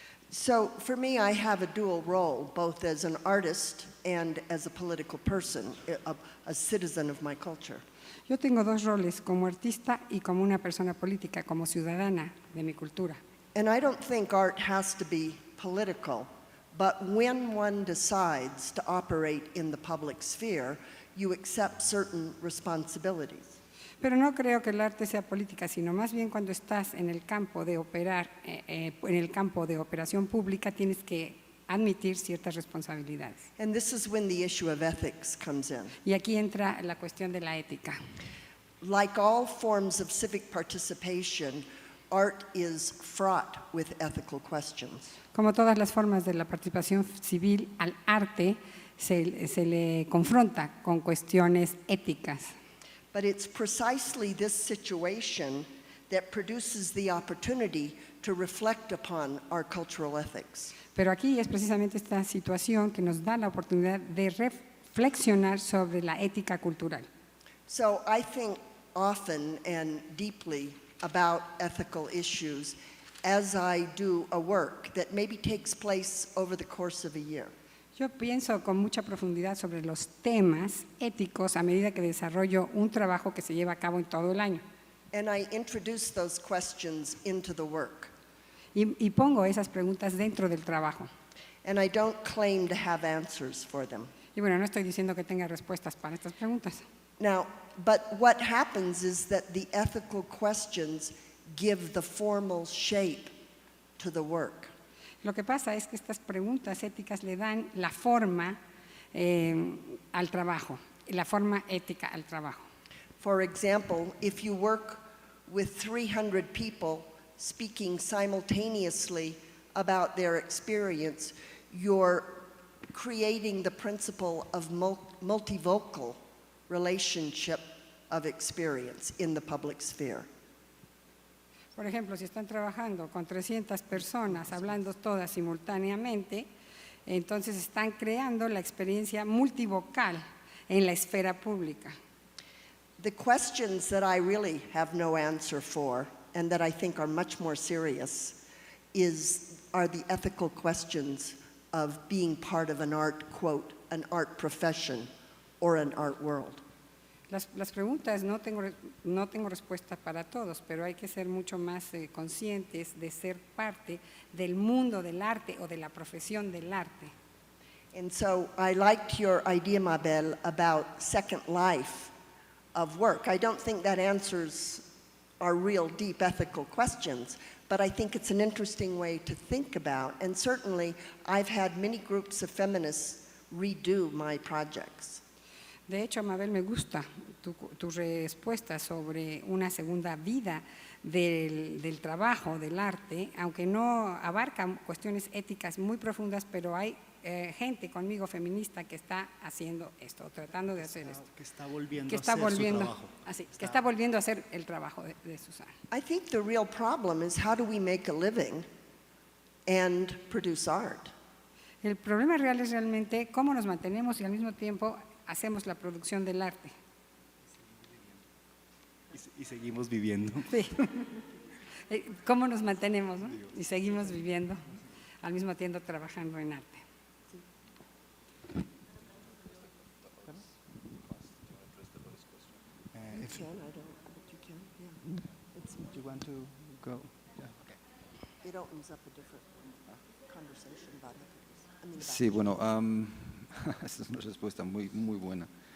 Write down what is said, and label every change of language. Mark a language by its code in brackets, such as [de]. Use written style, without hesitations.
[en] So for me, I have a dual role, both as an artist and as a political person, a citizen of my culture. [es] Yo tengo dos roles, como artista y como una persona política, como ciudadana de mi cultura. [en] And I don't think art has to be political, but when one decides to operate in the public sphere, you accept certain responsibilities. [es] Pero no creo que el arte sea política, sino más bien cuando estás en el campo de operar, en el campo de operación pública, tienes que admitir ciertas responsabilidades. [en] And this is when the issue of ethics comes in. [es] Y aquí entra la cuestión de la ética. [en] Like all forms of civic participation, art is fraught with ethical questions. [es] Como todas las formas de la participación civil, al arte se le confronta con cuestiones éticas. [en] But it's precisely this situation that produces the opportunity to reflect upon our cultural ethics. [es] Pero aquí es precisamente esta situación que nos da la oportunidad de reflexionar sobre la ética cultural. [en] So I think often and deeply about ethical issues as I do a work that maybe takes place over the course of a year. [es] Yo pienso con mucha profundidad sobre los temas éticos a medida que desarrollo un trabajo que se lleva a cabo en todo el año. [en] And I introduce those questions into the work. [es] Y pongo esas preguntas dentro del trabajo. [en] And I don't claim to have answers for them. [es] Y bueno, no estoy diciendo que tenga respuestas para estas preguntas. [en] Now, but what happens is that the ethical questions give the formal shape to the work. [es] Lo que pasa es que estas preguntas éticas le dan la forma al trabajo, la forma ética al trabajo. [en] For example, if you work with 300 people speaking simultaneously about their experience, you're creating the principle of multivocal relationship of experience in the public sphere. [es] Por ejemplo, si están trabajando con 300 personas hablando todas simultáneamente, entonces están creando la experiencia multivocal en la esfera pública. [en] The questions that I really have no answer for and that I think are much more serious are the ethical questions of being part of an art, quote, an art profession or an art world. [es] Las preguntas no tengo respuesta para todos, pero hay que ser mucho más conscientes de ser parte del mundo del arte o de la profesión del arte. [en] And so I liked your idea, Mabel, about second life of work. I don't think that answers our real deep ethical questions, but I think it's an interesting way to think about. And certainly I've had many groups of feminists redo my projects. [es] De hecho, Mabel, me gusta tu respuesta sobre una segunda vida del trabajo, del arte, aunque no abarca cuestiones éticas muy profundas, pero hay gente conmigo feminista que está haciendo esto, tratando de hacer esto. Que está volviendo que a está hacer volviendo, su trabajo. que está volviendo a hacer el trabajo de Susana. [en] I think the real problem is how do we make a living and produce art? [es] El problema real es realmente cómo nos mantenemos y al mismo tiempo hacemos la producción del arte. Y seguimos viviendo. Sí. ¿Cómo nos mantenemos, no? Y seguimos viviendo, al mismo tiempo trabajando en arte. [en] If I don't, but you can, yeah. you want to go. It opens up a different conversation about ethics. I mean, about [es] Sí, bueno, esa es una respuesta muy buena.